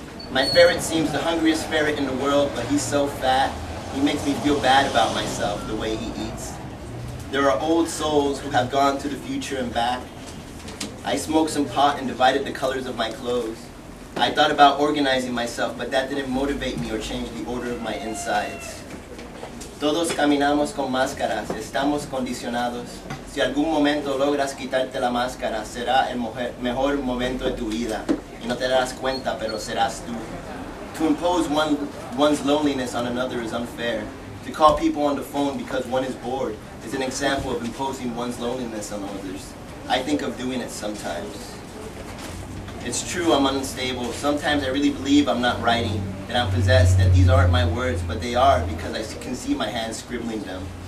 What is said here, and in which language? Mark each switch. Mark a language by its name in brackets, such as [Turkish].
[English] My ferret seems the hungriest ferret in the world, but he's so fat, he makes me feel bad about myself, the way he eats. There are old souls who have gone to the future and back. I smoked some pot and divided the colors of my clothes. I thought about organizing myself, but that didn't motivate me or change the order of my insides. [Spanish] Todos caminamos con máscaras, estamos condicionados. Si algún momento logras quitarte la máscara, será el mejor momento de tu vida. Y no te darás cuenta, pero serás tú. [English] To impose one's loneliness on another is unfair. To call people on the phone because one is bored is an example of imposing one's loneliness on others. I think of doing it sometimes. It's true I'm unstable. Sometimes I really believe I'm not writing, that I'm possessed, that these aren't my words, but they are because I can see my hands scribbling them.